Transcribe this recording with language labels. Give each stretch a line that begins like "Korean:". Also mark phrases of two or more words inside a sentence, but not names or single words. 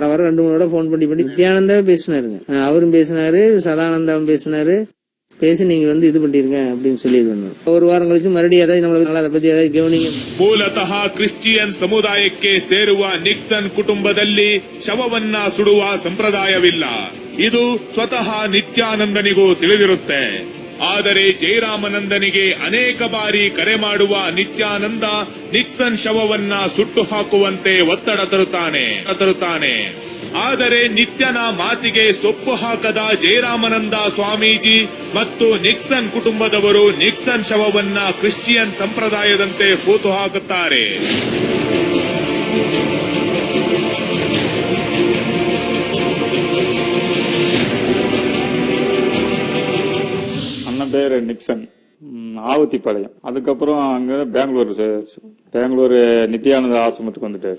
Tamil: வாரம் 2-3 போன் பண்ணி நித்யானந்தாவே பேசினாருங்க. அவரும் பேசினாரு, சதானந்தாவும் பேசினாரு. பேசி நீங்க இது பண்ணிருங்க அப்படின்னு சொல்லி ஒரு வாரம் கழிச்சு மறுபடியும் ஏதாவது நம்மளுக்கு அதை பத்தி ஏதாவது கவனிங்க.
Kannada: ಮೂಲತಃ ಕ್ರಿಶ್ಚಿಯನ್ ಸಮುದಾಯಕ್ಕೆ ಸೇರುವ ನಿಕ್ಸನ್ ಕುಟುಂಬದಲ್ಲಿ ಶವವನ್ನ ಸುಡುವ ಸಂಪ್ರದಾಯವಿಲ್ಲ. ಇದು ಸ್ವತಃ ನಿತ್ಯಾನಂದನಿಗೂ ತಿಳಿದಿರುತ್ತೆ. ಆದರೆ ಜಯರಾಮನಂದನಿಗೆ ಅನೇಕ ಬಾರಿ ಕರೆ ಮಾಡುವ ನಿತ್ಯಾನಂದ ನಿಕ್ಸನ್ ಶವವನ್ನ ಸುಟ್ಟು ಹಾಕುವಂತೆ ಒತ್ತಡ ತರುತ್ತಾನೆ. ಆದರೆ ನಿತ್ಯನ ಮಾತಿಗೆ ಸೊಪ್ಪು ಹಾಕದ ಜಯರಾಮನಂದ ಸ್ವಾಮೀಜಿ ಮತ್ತು ನಿಕ್ಸನ್ ಕುಟುಂಬದವರು ನಿಕ್ಸನ್ ಶವವನ್ನ ಕ್ರಿಶ್ಚಿಯನ್ ಸಂಪ್ರದಾಯದಂತೆ ಹೂತು ಹಾಕುತ್ತಾರೆ.
Tamil: அண்ணன் பேரு நிக்சன், ஆவத்திப்பாளையம். அதுக்கப்புறம் அங்க பெங்களூர் நித்யானந்த ஆசிரமத்துக்கு வந்துட்டாரு.